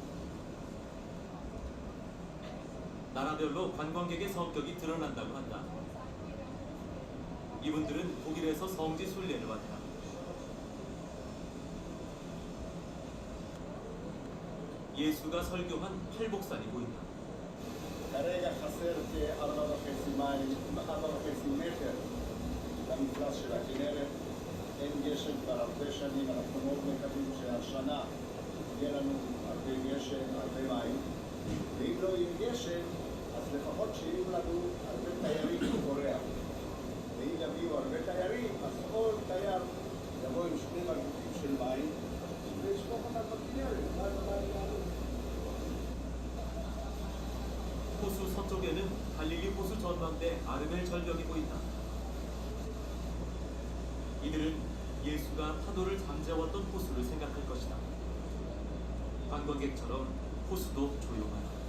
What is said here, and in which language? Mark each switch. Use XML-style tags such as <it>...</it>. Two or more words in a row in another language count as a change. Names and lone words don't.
<ko>나라별로 관광객의 성격이 드러난다고 한다. 이분들은 독일에서 성지 순례를 왔다. 예수가 설교한 팔복산이 보인다.</ko> <he>כרגע חסר כ4.5 מטר למפלס של הכנרת. אין גשם כבר הרבה שנים, אנחנו מאוד מקווים שהשנה יהיה לנו הרבה גשם, הרבה מים. ואם לא יהיה גשם, אז לפחות שיהיו לנו הרבה תיירים מקוריאה. ואם יביאו הרבה תיירים, אז כל תייר יבוא עם 2 בקבוקים של מים וישפוך אותם בכנרת.</he> <ko>호수 서쪽에는 갈릴리 호수 전망대 아르멜 절벽이 보인다. 이들은 예수가 파도를 잠재웠던 호수를 생각할 것이다. 관광객처럼 호수도 조용하다.</ko>